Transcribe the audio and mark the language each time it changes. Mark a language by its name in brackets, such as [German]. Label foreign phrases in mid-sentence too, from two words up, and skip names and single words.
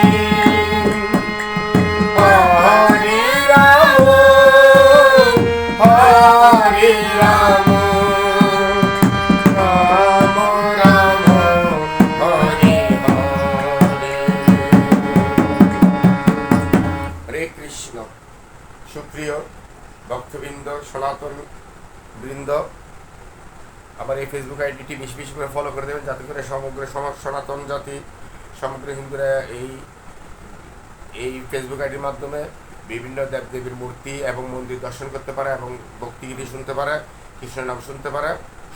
[Sanskrit] हरे राम राम राम हरे हरे। हरे कृष्ण। [Bangla] সুপ্রিয় ভক্তবৃন্দ, সনাতন বৃন্দ, আমার এই [English] Facebook ID-টি [Bangla] বেশি বেশি করে ফলো করে দেবেন, যাতে করে সমগ্র সনাতন জাতি, সমগ্র হিন্দুরা এই [English] Facebook ID-র [Bangla] মাধ্যমে বিভিন্ন দেবদেবীর মূর্তি এবং মন্দির দর্শন করতে পারে এবং ভক্তিগীতি শুনতে পারে, কৃষ্ণের নাম শুনতে পারে।